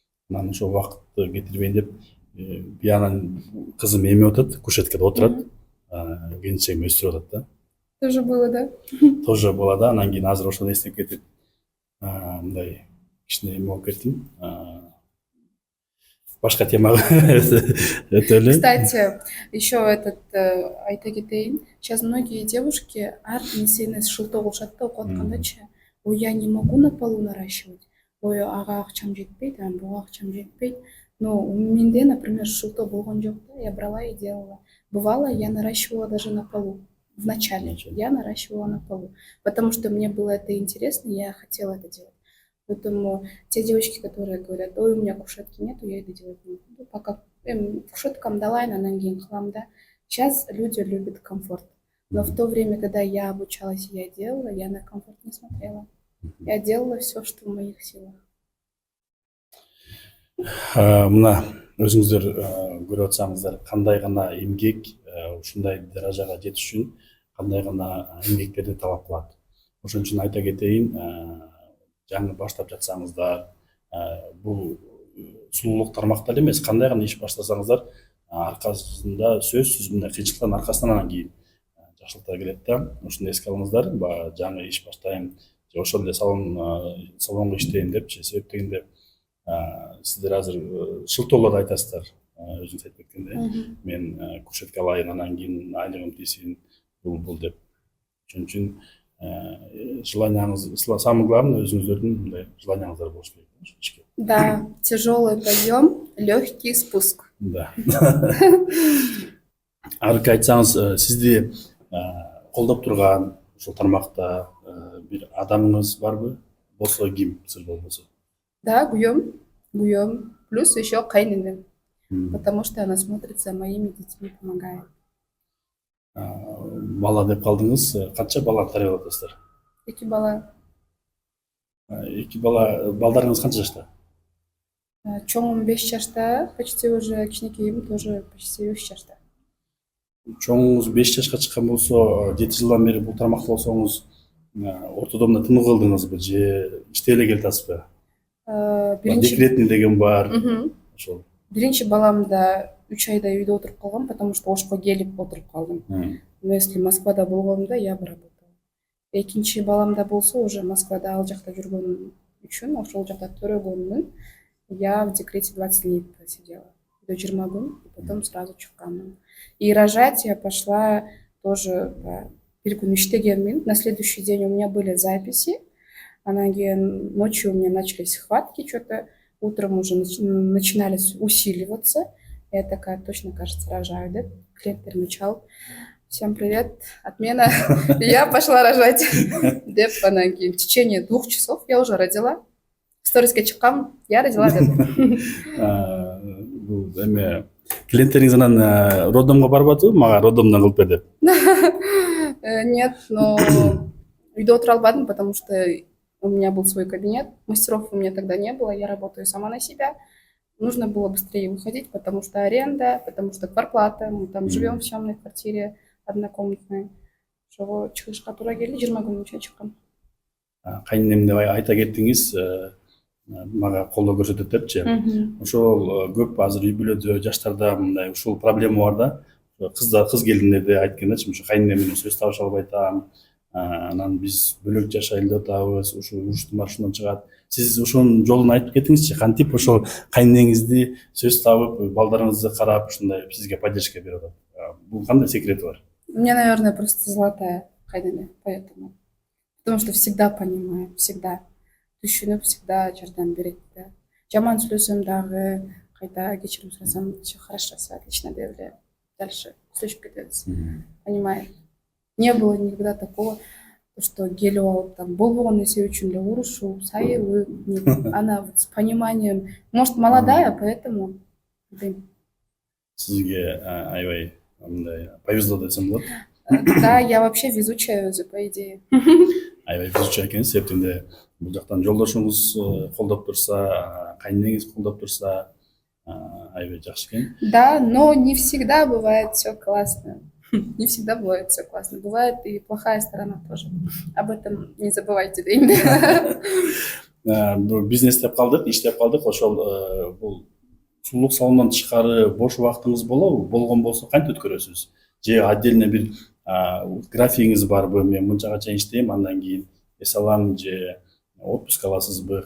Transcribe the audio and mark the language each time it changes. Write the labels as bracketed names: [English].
[Kyrgyz] Анан ошол убакытты кетирбейин деп биянан кызым эме отурат, кушеткада отурат, келинчегим өстүрүп атат да. [Russian] Тоже было, да? Тоже было, да. [Kyrgyz] Анан кийин азыр ошону эстеп кетип мындай кичине эме болуп кеттим. Башка темага өтөлү. [Russian] Кстати, еще [Kyrgyz] айта кетейин. [Russian] Сейчас многие девушки [Kyrgyz] ар нерсени шылтоо кылышат да, окуп аткандачы. [Russian] Ой, я не могу на полу наращивать. [Kyrgyz] Ой, ага акчам жетпейт, [Russian] буга акчам жетпейт. Но у [Kyrgyz] менде, [Russian] например, [Kyrgyz] шылтоо болгон жок да. [Russian] Я брала и делала. Бывало, я наращивала даже на полу. Вначале я наращивала на полу, потому что мне было это интересно, я хотела это делать. Поэтому те девочки, которые говорят, ой, у меня кушетки нету, я это делать не буду. Пока [Kyrgyz] кушеткам дала, анан кийин кылам да. [Russian] Сейчас люди любят комфорт. Но в то время, когда я обучалась и я делала, я на комфорт не смотрела. Я делала все, что в моих силах. [Kyrgyz] Мына өзүңүздөр көрүп атсаңыздар, кандай гана эмгек ушундай даражага жетиш үчүн кандай гана эмгектерди талап кылат. Ошон үчүн айта кетейин, жаңы баштап жатсаңыздар, бул сулуулук тармакта эле эмес, кандай гана иш баштасаңыздар, аркасында сөзсүз мындай кыйынчылыктардын аркасынан анан кийин жакшылыктар келет да. Ошону эске алыңыздар. Баягы жаңы иш баштайм, же ошол эле салонго иштейм депчи, себеп дегенде сиздер азыр шылтоолорду айтасыздар, өзүңүз айтып кеткендей, мен кушетка алайын, анан кийин айлыгым тийсин, бул деп. Ошон үчүн желанияңыз, [Russian] самый главный [Kyrgyz] өзүңүздөрдүн мындай желанияңыздар болуш керек. [Russian] Да, тяжелый подъем, легкий спуск. Да. [Kyrgyz] Арка айтсаңыз, сизди колдоп турган ушул тармакта бир адамыңыз барбы? Болсо ким, сыр болбосо? [Russian] Да, Гуем. Плюс еще [Kyrgyz] кайненем, [Russian] потому что она смотрит за моими детьми, помогает. [Kyrgyz] Бала деп калдыңыз, канча бала тарбиялап атасыздар? 2 бала. 2 бала, балдарыңыз канча жашта? Чоңум 5 жашта, [Russian] почти уже [Kyrgyz] кичинекейим [Russian] тоже почти [Kyrgyz] 3 жашта. Чоңуңуз 5 жашка чыккан болсо, 7 жылдан бери бул тармакта болсоңуз, ортодомдо тынык кылдыңызбы же иштей эле келатасызбы? Декретный деген бар. Ошол. Биринчи баламда 3 айда үйдө отуруп калгам, [Russian] потому что [Kyrgyz] ошко келип отуруп калдым. [Russian] Но если [Kyrgyz] Москвада болгондо [Russian] я бы работала. [Kyrgyz] Экинчи баламда болсо [Russian] уже [Kyrgyz] Москвада ал жакта жүргөнүм үчүн, ошол жакта төрөгөнмүн. [Russian] Я в декрете 20 дней просидела. До 20 [Kyrgyz] күн, [Russian] и потом сразу [Kyrgyz] чыкканмын. [Russian] И рожать я пошла тоже [Kyrgyz] бир күн иштегенмин. [Russian] На следующий день у меня были записи. [Kyrgyz] Анан кийин [Russian] ночью у меня начались схватки, что-то утром уже начинались усиливаться. Я такая, точно, кажется, рожаю, да? Клиент перемечал. Всем привет, отмена. Я пошла рожать. [Kyrgyz] Деп анан кийин [Russian] в течение 2 часов я уже родила. [Kyrgyz] Сториске чыккам, [Russian] я родила [Kyrgyz] деп. Бул эме клиенттериңиз анан роддомго барбадыбы? Мага роддомдон кылып бер деп. [Russian] Нет, но [Kyrgyz] үйдө отура албадым, [Russian] потому что у меня был свой кабинет. Мастеров у меня тогда не было, я работаю сама на себя. Нужно было быстрее выходить, потому что аренда, потому что квартплата. Мы там живем в съемной квартире однокомнатной. [Kyrgyz] Ошого чыгышка туура келди, 20 күн үчүн чыккам. Кайненем деп айта кеттиңиз, мага колдоо көрсөтөт депчи. Ошол көп азыр үй бүлөдө жаштарда мындай ушул проблема бар да. Кыз келиндерде айткандачы, ушу кайненем менен сөз табыша албай атам. Анан биз бөлөк жашайлы деп атабыз, ушул уруштун маршрутунан чыгат. Сиз ошонун жолун айтып кетиңизчи, кантип ошол кайненеңизди сөз табып, балдарыңызды карап, ушундай сизге [Russian] поддержка [Kyrgyz] берип атат? Бул кандай секрети бар? [Russian] У меня, наверное, просто золотая кайнене, поэтому. Потому что всегда понимаю, всегда. [Kyrgyz] Түшүнүп, [Russian] всегда [Kyrgyz] жардам берет. Жаман сүйлөсөм дагы, кайта кечирим сурасам, [Russian] всё хорошо, всё отлично [Kyrgyz] деп эле [Russian] дальше [Kyrgyz] сүйлөшүп кетебиз. [Russian] Понимает. Не было никогда такого, что [Kyrgyz] келип алып там болбогон нерсе үчүн эле урушуп, сайылып. [Russian] Она с пониманием. Может, молодая, поэтому. [Kyrgyz] Сизге аябай мындай [Russian] повезло [Kyrgyz] десем болот. [Russian] Да, я вообще везучая [Kyrgyz] өзү, [Russian] по идее. [Kyrgyz] Аябай [Russian] везучий [Kyrgyz] экенсиз, себептенде бул жактан жолдошуңуз колдоп турса, кайненеңиз колдоп турса, аябай жакшы экен. [Russian] Да, но не всегда бывает все классно. Не всегда бывает все классно. Бывает и плохая сторона тоже. Об этом не забывайте, да? [Kyrgyz] Бизнестеп калдык, иштеп калдык. Ошол бул сулуулук салонунан тышкары бош убактыңыз болобу? Болгон болсо кантип өткөрөсүз? Же отдельно бир графигиңиз барбы? Мен мынчага чейин иштейм, андан кийин эс алам, же отпуск аласызбы?